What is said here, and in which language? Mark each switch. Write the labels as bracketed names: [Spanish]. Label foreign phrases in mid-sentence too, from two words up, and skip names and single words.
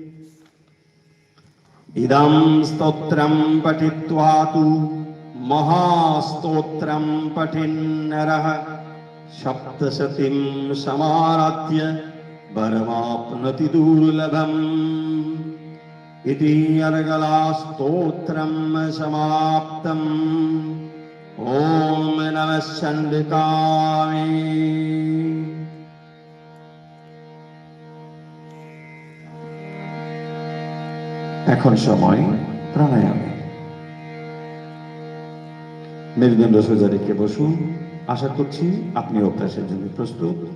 [Sanskrit] इदं स्तोत्रं पठित्वा तु महास्तोत्रं पठिन्नरः सप्तशतीं समाराध्य वरमाप्नोति दुर्लभम् इति अर्गलास्तोत्रं समाप्तम् ॐ नमः चण्डिकाय [Bangla] এখন সময় প্রাণায়ামে। মেরুদণ্ড সোজা রেখে বসুন। আশা করছি আপনি অভ্যাসের জন্য প্রস্তুত।